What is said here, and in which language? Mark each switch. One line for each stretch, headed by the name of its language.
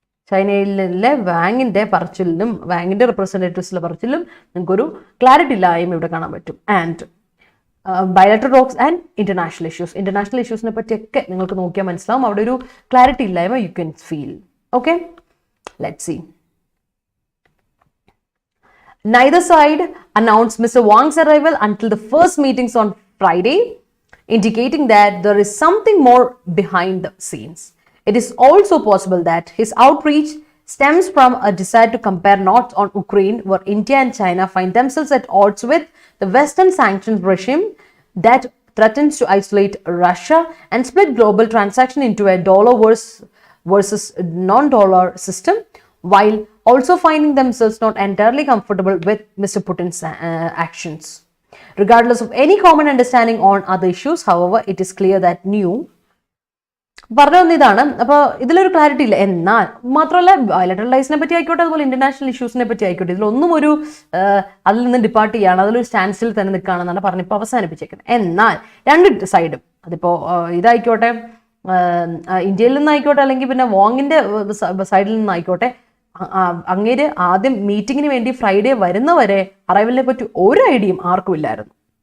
Malayalam: ചൈനയിലെ വാങ്ങിൻ്റെ പറച്ചിലിനും വാങ്ങിൻ്റെ റെപ്രസെൻറ്റേറ്റീവ്സിലെ പറച്ചിലും നിങ്ങൾക്കൊരു ക്ലാരിറ്റി ഇല്ലായ്മ ഇവിടെ കാണാൻ പറ്റും. And bilateral talks and international ഇഷ്യൂസിനെ പറ്റിയൊക്കെ നിങ്ങൾക്ക് നോക്കിയാൽ മനസ്സിലാവും, അവിടെ ഒരു ക്ലാരിറ്റി ഇല്ലായ്മ
English: You can feel. Okay, let's see. Neither side announced Mr. Wang's arrival until the first meetings on Friday, indicating that there is something more behind the scenes. It is also possible that his outreach stems from a desire to compare notes on Ukraine, where India and China find themselves at odds with the Western sanctions regime that threatens to isolate Russia and split global transaction into a dollar versus non-dollar system, while also finding themselves not entirely comfortable with Mr. Putin's actions. Regardless of any common understanding on other issues, however, it is clear that
Malayalam: പറഞ്ഞു വന്നതാണ്. അപ്പോൾ ഇതിലൊരു clarity ഇല്ല. എന്നാൽ മാത്രമല്ല bilateral ടൈസിനെ പറ്റി ആയിക്കോട്ടെ, അതുപോലെ ഇന്റർനാഷണൽ ഇഷ്യൂസിനെ പറ്റി ആയിക്കോട്ടെ, ഇതിലൊന്നും അതിൽ നിന്ന് ഡിപ്പാർട്ട് ചെയ്യാണ്, അതിലൊരു സ്റ്റാൻഡ്സ്റ്റിൽ തന്നെ നിൽക്കുകയാണെന്നാണ് പറഞ്ഞിപ്പോൾ അവസാനിപ്പിച്ചേക്കുന്നത്. എന്നാൽ രണ്ട് സൈഡും, അതിപ്പോൾ ഇതായിക്കോട്ടെ ഇന്ത്യയിൽ നിന്നായിക്കോട്ടെ, അല്ലെങ്കിൽ പിന്നെ വോങ്ങിന്റെ സൈഡിൽ നിന്നായിക്കോട്ടെ, അങ്ങേര് ആദ്യം മീറ്റിങ്ങിന് വേണ്ടി ഫ്രൈഡേ വരുന്നവരെ അറൈവലിനെ പറ്റി ഒരു ഐഡിയയും ആർക്കും ഇല്ലായിരുന്നു.